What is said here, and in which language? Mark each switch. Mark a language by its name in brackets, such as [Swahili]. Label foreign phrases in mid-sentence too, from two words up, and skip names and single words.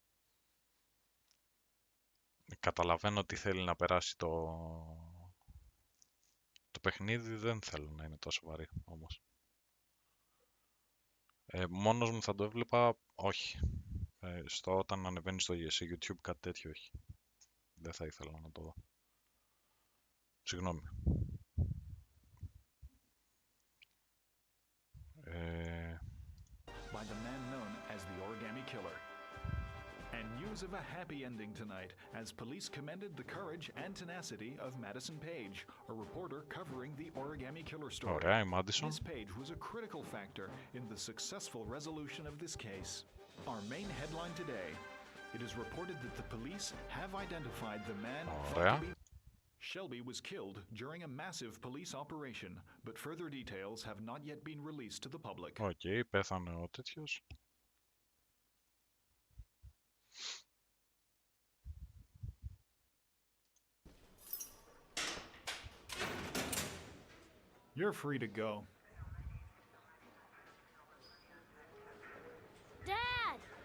[Greek] Καταλαβαίνω ότι θέλει να περάσει το παιχνίδι, δεν θέλω να είναι τόσο σοβαρή όμως. Μόνος μου θα το έβλεπα, όχι. Όταν ανεβαίνει σε YouTube κάτι τέτοιο, όχι. Δεν θα ήθελα να το δω. Συγγνώμη. [English] By the man known as the Origami Killer. And news of a happy ending tonight as police commended the courage and tenacity of Madison Page, a reporter covering the Origami Killer story. [Greek] Ωραία, η Madison. [English] Miss Page was a critical factor in the successful resolution of this case. Our main headline today, it is reported that the police have identified the man thought to be Shelby was killed during a massive police operation, but further details have not yet been released to the public. [Greek] Okay, πέθανε ο τέτοιος. [English] You're free to go. Dad!